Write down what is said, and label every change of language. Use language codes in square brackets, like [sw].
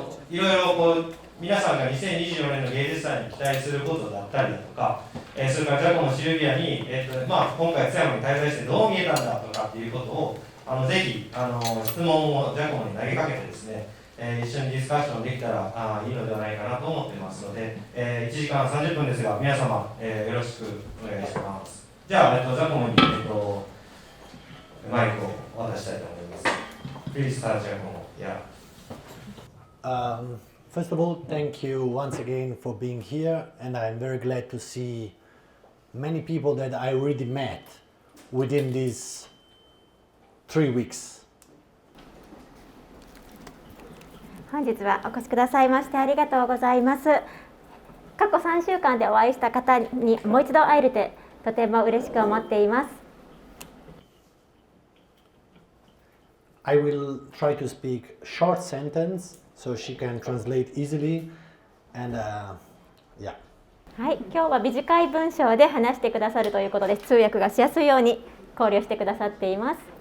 [ja] いろいろ皆さんが2024年の芸術祭に期待することだったりだとか、それからジャコモシルビアに、今回津山に滞在してどう見えたんだとかっていうことをぜひ質問をジャコモに投げかけてですね、一緒にディスカッションできたらいいのではないかなと思っていますので、1時間30分ですが皆様、よろしくお願いします。じゃあ、ジャコモに、マイクを渡したいと思います。 [en] Please start, Giacomo. Yeah. First of all, thank you once again for being here, and I'm very glad to see many people that I already met within these 3 weeks. [ja] 本日はお越しくださいましてありがとうございます。過去3週間でお会いした方にもう一度会えるてとても嬉しく思っています。 [en] I will try to speak short sentence so she can translate easily, and yeah. [ja] はい、今日は短い文章で話してくださるということで、通訳がしやすいように考慮してくださっています。